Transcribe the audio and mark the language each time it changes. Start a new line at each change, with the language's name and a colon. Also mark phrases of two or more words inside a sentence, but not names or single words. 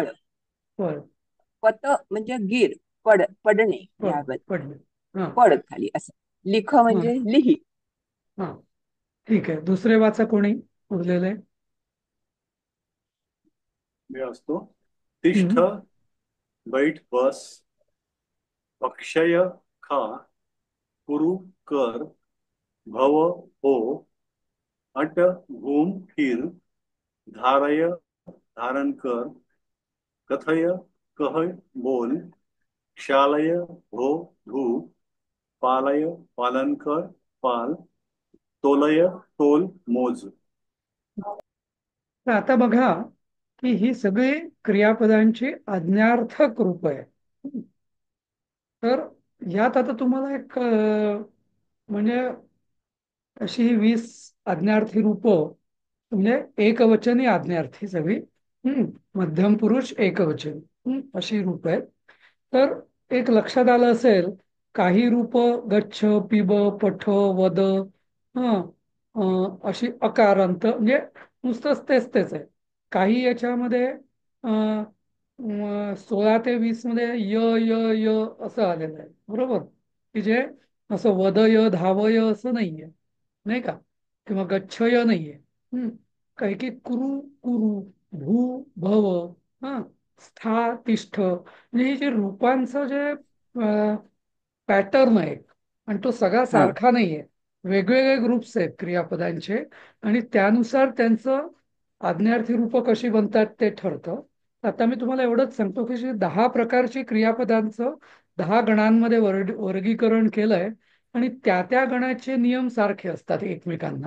Marathi: बर. पत म्हणजे गिर, पडणे पड याबद्दल. पडले. हा. पड खाली असं. लिख हा. म्हणजे लिही. हा. ठीक आहे. दुसरे वाचा कोणी उरलेले? वेळ असतो. तिष्ठ, हम्म. बैठ, बस. अक्षय, खा. कुरु, कर. भव, हो. अट, घुम, फिर. धारय, धारण कर. कथय, कह, बोल. क्षालय, हो, धू. पालय, पालन कर, पाल. तोलय, तोल, मोज. तर आता बघा की ही सगळी क्रियापदांची आज्ञार्थक रूप आहे. तर यात आता तुम्हाला एक म्हणजे अशी 20 आज्ञार्थी रूप, म्हणजे एकवचनी आज्ञार्थी सगळी. हम्म. मध्यम पुरुष एकवचन, अशी रूप आहेत. तर एक लक्षात आलं असेल, काही रूप गच्छ, पिब, पठ, वद, हं, अशी अकारांत म्हणजे नुसतंच तेच तेच आहे. काही याच्यामध्ये 16 ते 20 मध्ये य य य असं आलेलं आहे, बरोबर? की जे असं वदय धावय असं नाहीये, नाही का? किंवा गच्छय नाहीये. हम्म. काही की कुरु कुरु, भू भव, हा, स्था तिष्ठ, म्हणजे हे जे रूपांचं जे पॅटर्न आहे, आणि तो सगळा हा सारखा नाहीये. वेगवेगळे ग्रुप्स आहेत क्रियापदांचे, आणि त्यानुसार त्यांचं आज्ञार्थी रूप कशी बनतात ते ठरतं. आता मी तुम्हाला एवढंच सांगतो की जी 10 प्रकारची क्रियापदांचं 10 गणांमध्ये वर्गीकरण केलंय आणि त्या त्या गणाचे नियम सारखे असतात एकमेकांना.